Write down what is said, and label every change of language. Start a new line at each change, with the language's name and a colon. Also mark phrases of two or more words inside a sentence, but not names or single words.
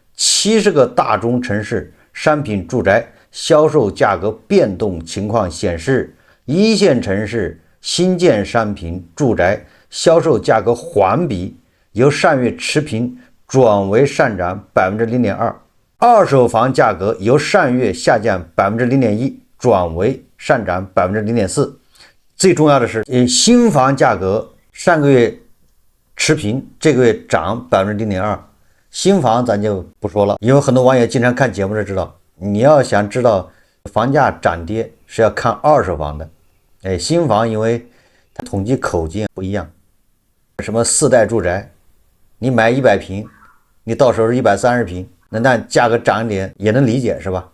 Chinese: 70 個大中城市商品住宅銷售價格變動情況顯示，一線城市新建商品住宅銷售價格環比由上月持平轉為上漲 0.2%， 二手房價格由上月下降 0.1% 轉為上漲 0.4%。最重要的是，新房價格上個月持平，這個月漲 0.2%。新房咱就不說了，因為很多網友經常看節目就知道，你要想知道房價漲跌是要看二手房的。新房因為它統計口徑不一樣，什麼4代住宅，你買100平，你到时候是130平，那價格漲一點也能理解是吧？